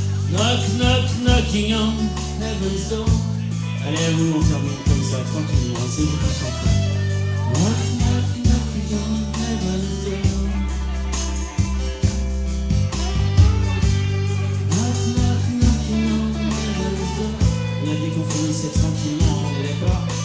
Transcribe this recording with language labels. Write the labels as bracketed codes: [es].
[en] Knocking on heaven's door. [fr] Allez, à vous, on termine comme ça, tranquillement, c'est vous qui chantez. [en] Knocking on heaven's door. Knocking on heaven's door. [fr] On a dit qu'on finissait tranquillement, on est d'accord?